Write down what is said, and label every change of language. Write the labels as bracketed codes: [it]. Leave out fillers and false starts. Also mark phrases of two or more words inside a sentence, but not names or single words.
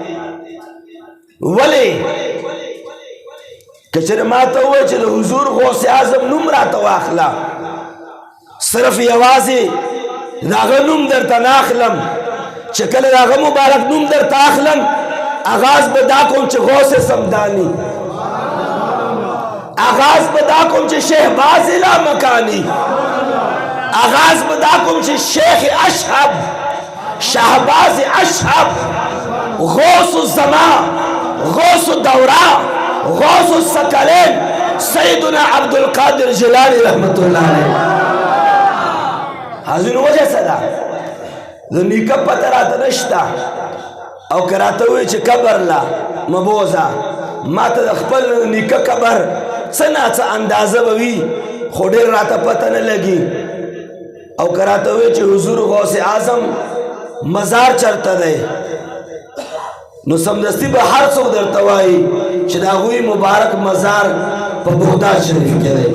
[ps] ولې که چېرې ما ته ووایي چې د حضور غوث اعظم نوم راته واخله، صرف یوازې د هغه نوم درته نه اخلم، چې کله د هغه مبارک نوم درته اخلم آغاز به دا کوم چې غوث سمدانی، آغاز به دا کوم چې شهباز لا مکانی، آغاز به دا کوم چې شیخ اشهب، شهباز اشهب، غوث الزمان، غوث الدورا، غوث الثقلین، سیدنا عبدالقادر جیلانی [ar] رحمت اللہ علیہ. [ps] حاضرین وجه څه ده؟ د نیکه پته راته نشته، او که راته ووایي چې قبر له مه بوځه، ما ته د خپل نیکه قبر څه ناڅه اندازه به وي، خو ډېر راته پته نه لګي. او که راته ووایي چې حضور غوث اعظم مزار چرته دی، نو سمدستي به هر څوک درته وایي چې د هغوی مبارک مزار په بغداد شریف کې دی.